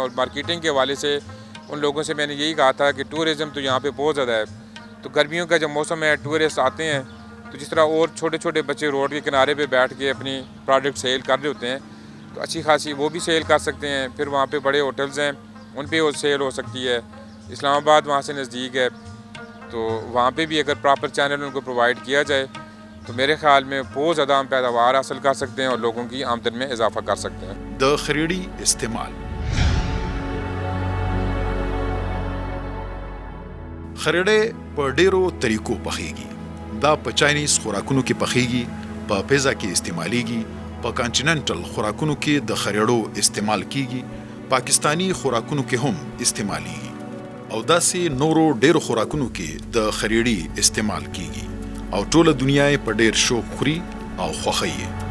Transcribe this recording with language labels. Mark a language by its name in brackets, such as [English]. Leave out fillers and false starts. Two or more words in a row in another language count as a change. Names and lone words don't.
[Urdu] اور مارکیٹنگ کے حوالے سے ان لوگوں سے میں نے یہی کہا تھا کہ ٹورازم تو یہاں پہ بہت زیادہ ہے، تو گرمیوں کا جب موسم ہے ٹورسٹ آتے ہیں، تو جس طرح اور چھوٹے چھوٹے بچے روڈ کے کنارے پہ بیٹھ کے اپنی [English] product sale [Urdu] کر رہے ہوتے ہیں، تو اچھی خاصی وہ بھی سیل کر سکتے ہیں. پھر وہاں پہ بڑے ہوٹلز ہیں، ان پہ وہ سیل ہو سکتی ہے۔ اسلام آباد وہاں سے نزدیک ہے، تو وہاں پہ بھی اگر [English] proper channel [Urdu] ان کو پرووائڈ کیا جائے تو میرے خیال میں بہت زیادہ ہم پیداوار حاصل کر سکتے ہیں اور لوگوں کی آمدن میں اضافہ کر سکتے ہیں और लोगों की आमदन में इजाफा कर सकते हैं. [Pashto] د خریړي استعمال. خریړې په ډیرو طریقو پخېږي. دا په چاینیز خوراکونو کې پخېږي، په پیزا کې استعمالېږي، په کانټیننټل خوراکونو کې د خریړو استعمال کیږي، پاکستانی خوراکونو کې هم استعمالېږي او داسې نورو ډیرو خوراکونو کې د خریړي استعمال کیږي او ټوله دنیا یې په ډیر شوق خوري او خوښوي یې.